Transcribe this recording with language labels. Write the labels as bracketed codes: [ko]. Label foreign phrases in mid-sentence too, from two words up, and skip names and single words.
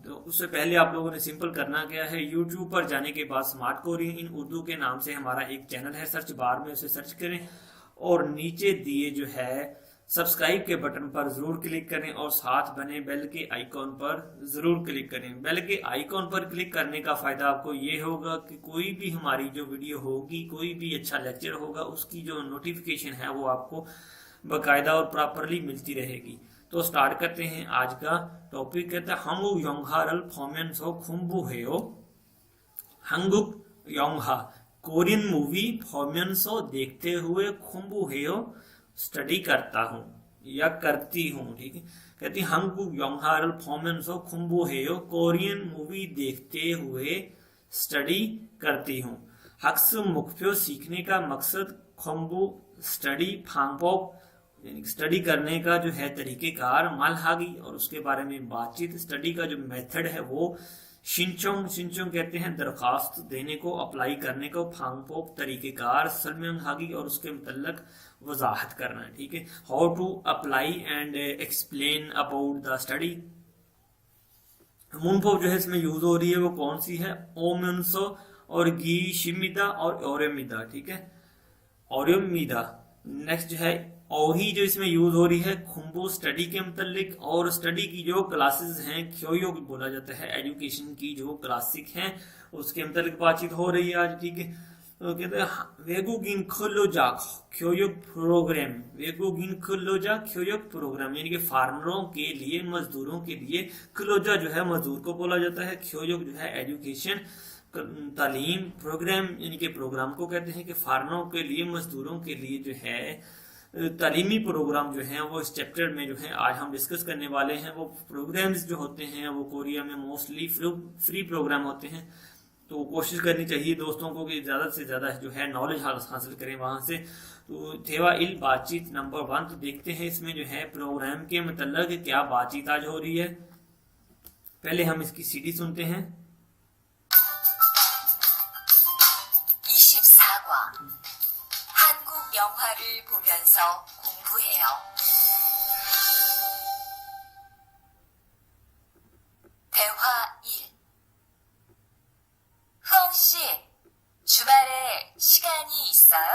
[ur] تو اس سے پہلے آپ لوگوں نے سمپل کرنا کیا ہے، یوٹیوب پر جانے کے بعد سمارٹ کورین ان اردو کے نام سے ہمارا ایک چینل ہے، سرچ بار میں اسے سرچ کریں اور نیچے دیے جو ہے سبسکرائب کے بٹن پر ضرور کلک کریں اور ساتھ بنے بیل کے آئیکن پر ضرور کلک کریں. بیل کے آئیکن پر کلک کرنے کا فائدہ آپ کو یہ ہوگا کہ کوئی بھی ہماری جو ویڈیو ہوگی، کوئی بھی اچھا لیکچر ہوگا، اس کی جو نوٹیفکیشن ہے وہ آپ کو باقاعدہ اور پراپرلی ملتی رہے گی. تو سٹارٹ کرتے ہیں۔ آج کا ٹاپک کہتا ہے [ko] 한국 영화를 보면서 공부해요। 한국 영화 [en] Korean movie [ur] 보면서 دیکھتے ہوئے 공부해요, سٹڈی کرتا ہوں یا کرتی ہوں. ٹھیک ہے، کہتی [ko] 한국 영화를 보면서 공부해요, [en] Korean movie [ur] دیکھتے ہوئے سٹڈی کرتی ہوں. [ko] 학습 목표 [ur] سیکھنے کا مقصد، 공부 سٹڈی، 방법 سٹڈی کرنے کا جو ہے طریقہ کار، मालहागी اور اس کے بارے میں بات چیت، سٹڈی کا جو میتھڈ ہے وہ [ko] 신청, 신청 [ur] کہتے ہیں درخواست دینے کو، اپلائی کرنے کو، फांगपोप طریقہ کار، सलम्यंग اور اس کے مطلب وضاحت کرنا। ٹھیک ہے, [en] How to apply and explain about the study. [ur] मुनपोप جو ہے اس میں یوز ہو رہی ہے وہ کون سی ہے, [ko] ओम्युनसो और 기 쉽습니다 और ओरेमिदा। [ur] ٹھیک ہے, ओरेमिदा। نیکسٹ جو ہے ओही جو اس میں یوز ہو رہی ہے खुम्बू سٹڈی کے مطلب، اور سٹڈی کی جو کلاسز ہیں ख्योयोग بولا جاتا ہے، ایجوکیشن کی جو کلاسک ہیں اس کے مطلب بات چیت ہو رہی ہے آج। ٹھیک ہے، تو کہتے ہیں [ko] 외국인 근로자 교육 프로그램, 외국인 근로자 교육 프로그램 [ur] یعنی کہ فارمروں کے لیے، مزدوروں کے لیے. खुलोजा جو ہے مزدور کو بولا جاتا ہے، ख्योयोग جو ہے ایجوکیشن تعلیم، پروگرام یعنی کہ پروگرام کو کہتے ہیں کہ فارمروں کے لیے، مزدوروں کے لیے جو ہے تعلیمی پروگرام جو ہیں وہ اس چیپٹر میں جو ہے آج ہم ڈسکس کرنے والے ہیں। وہ پروگرامز جو ہوتے ہیں وہ کوریا میں موسٹلی فری پروگرام ہوتے ہیں، تو کوشش کرنی چاہیے دوستوں کو کہ زیادہ سے زیادہ جو ہے نالج حاصل کریں وہاں سے. تو [ko] 대화 일 [ur] بات چیت نمبر 1، تو دیکھتے ہیں اس میں جو ہے پروگرام کے مطلب کیا بات چیت آج ہو رہی ہے. پہلے ہم اس کی سی ڈی سنتے ہیں. [ko] 24과 한국 영화를 보면서 공부해요. 대화 1. 흐엉 씨, 주말에 시간이 있어요?